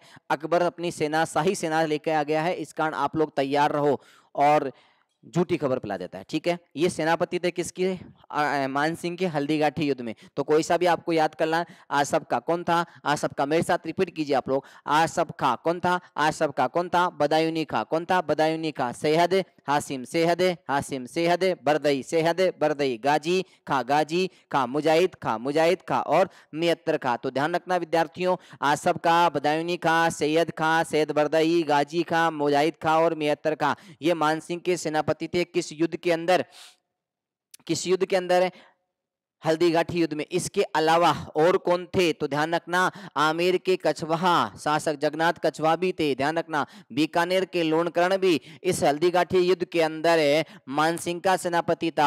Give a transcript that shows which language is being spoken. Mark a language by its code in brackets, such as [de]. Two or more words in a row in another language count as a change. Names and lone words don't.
[hi] अकबर अपनी सेना, शाही सेना लेकर आ गया है, इस कारण आप लोग तैयार रहो, और झूठी खबर फैला देता है। ठीक है, ये सेनापति थे किसके? मानसिंह के हल्दीघाटी युद्ध में। तो कोई सा भी आपको याद करना। आसफ का कौन था? आसफ का, मेरे साथ रिपीट कीजिए आप लोग। आसफ खां कौन था? आसफ का कौन था? बदायूनी खां कौन था? बदायूनी खां। सैयद हाशिम, सैयद हाशिम, सैयद बरदई, सैयद बरदई। गाजी खां, मुजाहिद खां, मुजाहिद खां, और मियत्तर खां। तो ध्यान रखना विद्यार्थियों, आसफ खां, बदायूनी खां, सैयद खां, सैयद बरदई, गाजी खां, मुजाहिद खां और मियत्तर खां, ये मानसिंह के सेनापति थे। किस युद्ध के अंदर? किस युद्ध के अंदर? हल्दीघाटी युद्ध में। इसके अलावा और कौन थे? तो ध्यान रखना, आमेर के कछवाहा शासक जगन्नाथ कछवाहा भी थे। ध्यान रखना, बीकानेर के लोणकरण भी इस हल्दीघाटी युद्ध के अंदर मानसिंह का सेनापति था।